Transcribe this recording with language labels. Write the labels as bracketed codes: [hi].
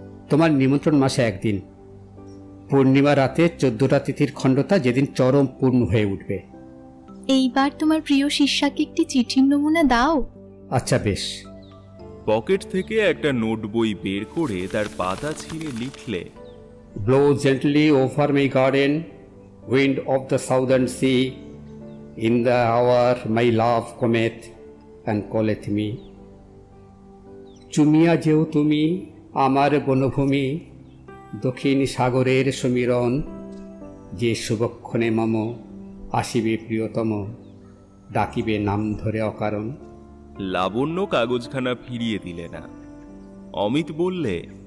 [bn] তোমার নিমন্ত্রণ মাসে একদিন, পূর্ণিমা রাতে 14টা তিথির খণ্ডতা, যেদিন চরম পূর্ণ হয়ে উঠবে। এইবার তোমার প্রিয় শিষ্যাকে একটি চিঠির নমুনা দাও। আচ্ছা বেশ। পকেট থেকে একটা নোট বই বের করে তার পাতা ছিঁড়ে লিখলে, [en] Blow gently over my garden, wind of the southern sea, in the hour my love cometh and calleth me. [bn] চুমিয়া যেও তুমি আমার বনভূমি, দক্ষিণ সাগরের সমীরণ, যে শুভক্ষণে মম আসিবে প্রিয়তম, ডাকিবে নাম ধরে অকারণ। লাবণ্য কাগজখানা ফিরিয়ে দিলে না। অমিত বললে,